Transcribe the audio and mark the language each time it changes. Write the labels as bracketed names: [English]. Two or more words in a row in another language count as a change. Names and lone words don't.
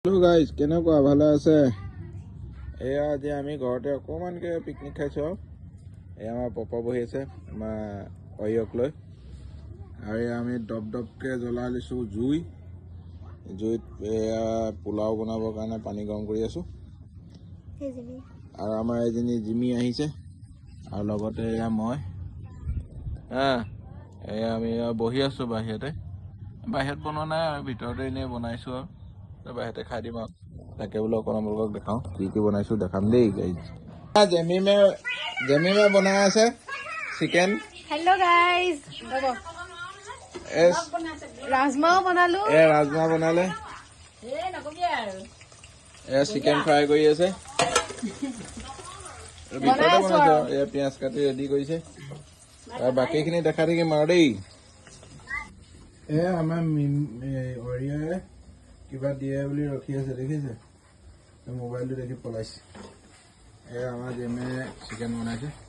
[English] hello guys [Assamese] केनेकुवा ভালে আছে এয়া আজি আমি ঘৰতে অকমানকে পিকনিক খাইছো এয়া আমাৰ পপা বহি আছে আমাৰ অয়ক লৈ আৰু আমি ডবডবকে জ্বলাই লৈছো জুইত এয়া পোলাও বনাবৰ কাৰণে পানী গৰম কৰি আছো আৰু আমাৰ এজনী জিমি আহিছে আৰু লগতে এয়া মই এয়া আমি বহি আছো বাহিৰত বনোৱা নাই আৰু ভিতৰতে এনে বনাইছো আৰু বাহিৰতে খাই দিম আৰু তাকে বোলো আপোনালোকক দেখাও কি বনাইছো দেখাম দেই গাইজ জেমিমে বনাই আছে চিকেন [English] hello guys [Hindi] राजमा बनालो राजमा बनाले [English] chicken fry [Assamese] কৰি আছে ভিতৰতে বনাইছে পিয়াজ কাটি ৰেডি কৰিছে আৰু বাকিখিনি দেখা থাকিম আৰু দেই আমাৰ অৰিয়াই কিবা দিয়ে বুলি ৰখি আছে দেখিছে মোবাইলটো দেখি পলাইছে আমাৰ জেমে চিকেন বনাইছে